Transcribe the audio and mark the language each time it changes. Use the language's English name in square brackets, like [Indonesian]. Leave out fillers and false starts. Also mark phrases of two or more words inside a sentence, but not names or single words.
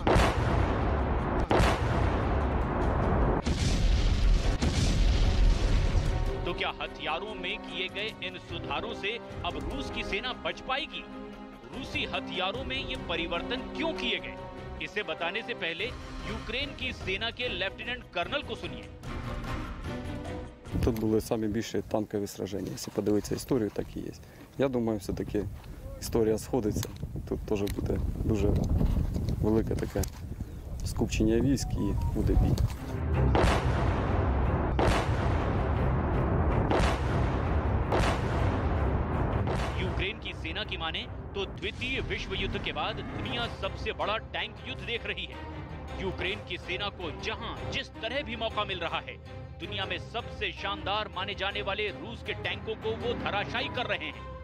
[Hindi] तो क्या हथियारों में किए गए इन सुधारों से अब रूस की सेना बच पाएगी? रूसी हथियारों में ये परिवर्तन क्यों किए गए? इसे बताने से पहले यूक्रेन की सेना के लेफ्टिनेंट कर्नल को सुनिए। [Ukrainian] Тут були самі більші танкові сраження. Якщо подивитися історію, так і є. Я думаю, все-таки історія сходиться. Тут теж буде дуже велике таке скупчення військ і буде бій. [Hindi] यूक्रेन की सेना की माने तो द्वितीय विश्व युद्ध के बाद दुनिया सबसे बड़ा टैंक युद्ध देख रही है। यूक्रेन की सेना को जहां जिस तरह भी मौका मिल रहा है, दुनिया में सबसे शानदार माने जाने वाले रूस के टैंकों को वो धराशायी कर रहे हैं।